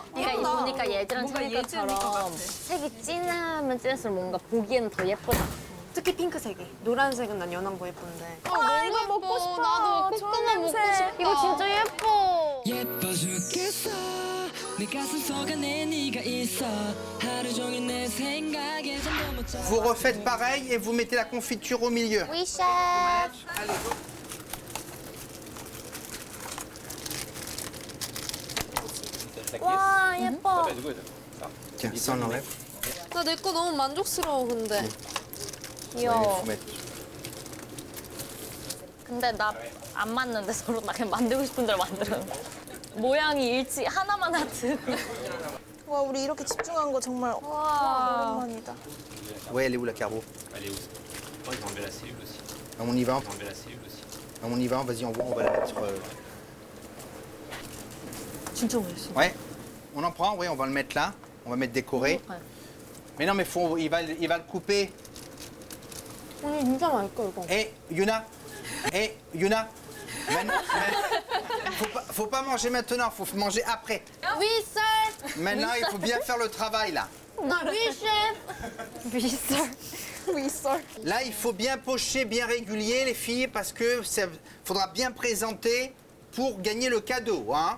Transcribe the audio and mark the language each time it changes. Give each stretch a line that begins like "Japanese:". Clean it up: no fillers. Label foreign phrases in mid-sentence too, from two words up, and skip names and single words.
Korean: 그러니까 보니까 예지랑 채니까처럼 색이 진하면 진할수록 뭔가 보기에는 더 예쁘다. 특히 핑크색이. 노란색은 난 연한 거 예쁜데. 이거 먹고 싶어. 나도 콧구멍 먹고 싶어. 이거 진짜 예뻐. 예뻐 죽겠어 내 가슴 속에 내 네가 있어 하루 종일 내 생각에 잠도 못 자.
French: vous refaites pareil et vous mettez la confiture au milieu. Oui, chef.
Korean: 와, 예뻐.
French: Tiens, ça on enlève.
Korean: 나 내 거 너무 만족스러워 근데.
French: Il
Korean: 귀여워.
French: faut mettre.
Korean: 근데 나 안 맞는데 서로 나 그냥 만들고 싶은 대로 만들어. 모양이 일치 하나만 하트. 와 우리 이렇게 집중한 거 정말 오랜만이다.
French: Ouais, elle est où la carreau? Elle est où? Oh, ils vont enlever la cellule aussi. On y va. Ils vont enlever la cellule aussi. On y va. Vas-y, on va la mettre.
Korean: 진짜 멋있어.
French: Ouais. On en prend. Oui, on va le mettre là. On va mettre décoré. Ouais. Mais non, mais il va le couper.
Korean: 언니 진짜 맛있어 이거.
French: Yuna. Yuna. Faut pas manger maintenant, faut manger après. Oui sir. Maintenant, il faut bien faire le travail là. Oui chef. Oui sir. Là, il faut bien pocher, bien régulier les filles, parce que faudra bien présenter pour gagner le cadeau, hein.